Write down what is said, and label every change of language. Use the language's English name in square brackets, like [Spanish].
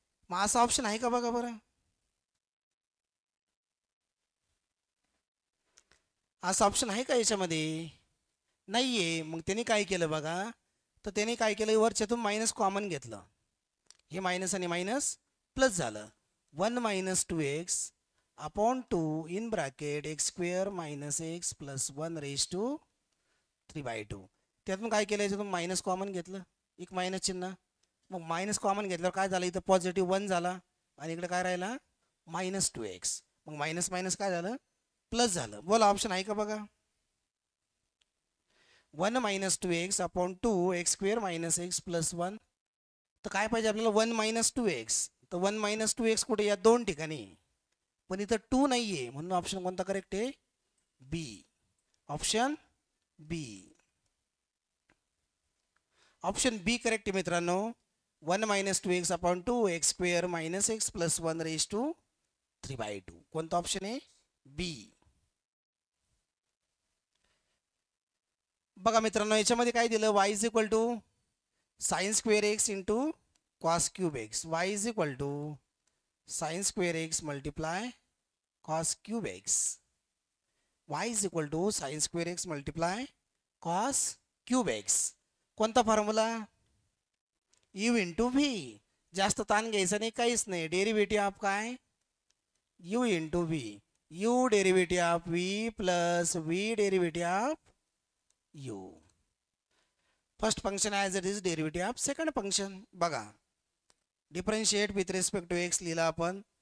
[Marathi] मग असा ऑप्शन आहे का बघा बरं. असा ऑप्शन आहे का याच्यामध्ये? नाही आहे. मग त्यांनी काय केलं बघा. तर त्याने काय केलं वरच्यातून मायनस कॉमन घेतलं. हे मायनस आणि मायनस प्लस झालं. [English] 1 minus 2x upon 2 in bracket x square minus x plus 1 raise to 3/2. [Marathi] त्यातून काय केलं याच्यातून मायनस कॉमन घेतलं एक मायनस चिन्ह. मग मायनस कॉमन घेतल्यावर काय झालं इथं पॉझिटिव्ह 1 झाला आणि इकडे काय राहिला मायनस 2x. मग मायनस मायनस काय झालं प्लस झालं. बोला ऑप्शन आहे का बघा. [English] 1 minus 2x upon 2 x square minus x plus 1. [Marathi] तर काय पाहिजे आपल्याला 1 मायनस 2x. तर 1 मायनस 2x कुठे या दोन ठिकाणी पण इथं 2 नाही आहे म्हणून ऑप्शन कोणता करेक्ट आहे बी. ऑप्शन बी. ऑप्शन बी करेक्ट आहे मित्रांनो. [English] 1 minus 2x upon 2 x square minus x plus 1 raise to 3/2. [Marathi] कोणता ऑप्शन आहे बी. बघा मित्रांनो याच्यामध्ये काय दिलं [English] Y is equal to sine square x into cos cube x. Y is equal to sine square x multiply cos cube x. Y is equal to sine square x multiply cos cube x. कोणता formula u into v. [Marathi] जास्त ताण घ्यायचा नाही काहीच नाही. Derivative of काय you into V. [English] U derivative of v plus v derivative of u. First function as it is derivative of second function. बघा differentiate with respect to x [Marathi] लिहिला आपण.